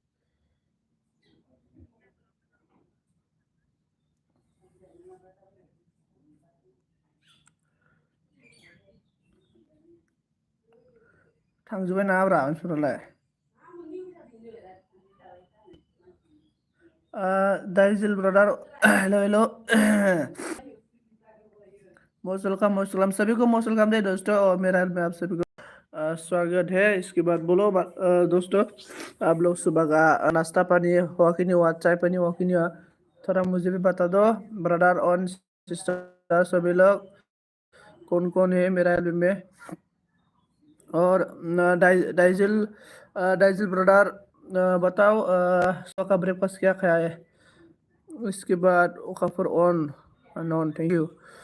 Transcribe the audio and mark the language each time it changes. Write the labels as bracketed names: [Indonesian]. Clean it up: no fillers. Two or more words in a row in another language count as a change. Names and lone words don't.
[Bodo] थांजोब्बाय नामाब्रा मानसिफोरालाय दाइजिल ब्रादार हेल' हेल' [English] most welcome [Hindi] सभी को [English] most welcome [Hindi] दे दोस्तों और मेरा मैं आप सभी को स्वागत है इसके बाद बोलो दोस्तों आप लोग सुबह का नाश्ता पानी हुआ कि नहीं हुआ चाय पानी हुआ कि नहीं हुआ थोड़ा मुझे भी बता दो ब्रदर और सिस्टर सभी लोग कौन कौन है मेरा एल्बम में और डाइजिल डाइजिल ब्रदर बताओ सुबह का ब्रेकफास्ट क्या खाया है इसके बाद ओकाफोर ऑन नॉन [English] thank you